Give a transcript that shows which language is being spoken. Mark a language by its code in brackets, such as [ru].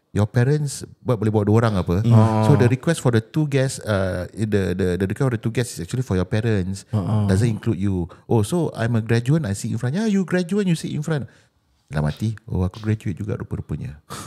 [en] Your parents [ms] boleh bawa 2 orang apa. [en] So the request for the 2 guests, the request for the 2 guests is actually for your parents. Doesn't include you. Oh, so I'm a graduate, I sit in front. Yeah, you graduate, you sit in front. [ms] Dalam hati, aku graduate juga rupa-rupanya.